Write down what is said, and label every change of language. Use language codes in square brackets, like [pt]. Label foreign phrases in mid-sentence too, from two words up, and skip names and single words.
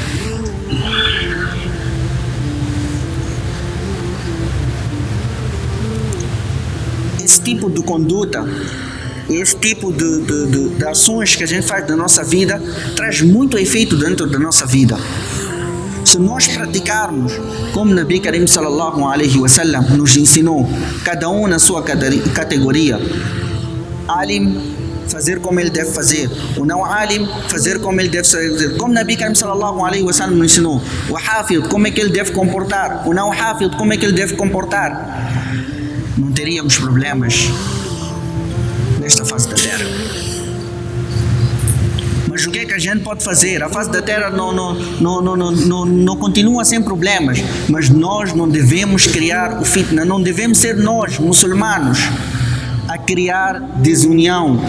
[pt] Esse tipo de conduta, esse tipo de ações que a gente faz da nossa vida traz muito efeito dentro da nossa vida. Se nós praticarmos como [ar] نبي كريم صلى الله عليه وسلم [pt] nos ensinou, cada um na sua categoria, alim fazer como ele deve fazer, o não alim fazer como ele deve fazer, como [ar] نبي كريم صلى الله عليه وسلم [pt] nos ensinou, o hafid como é que ele deve comportar, o não hafid como é que ele deve comportar, não teríamos problemas nesta fase da terra. Mas o que é que a gente pode fazer? A fase da terra não continua sem problemas, mas nós não devemos criar o fitna, não devemos ser nós, muçulmanos, a criar desunião.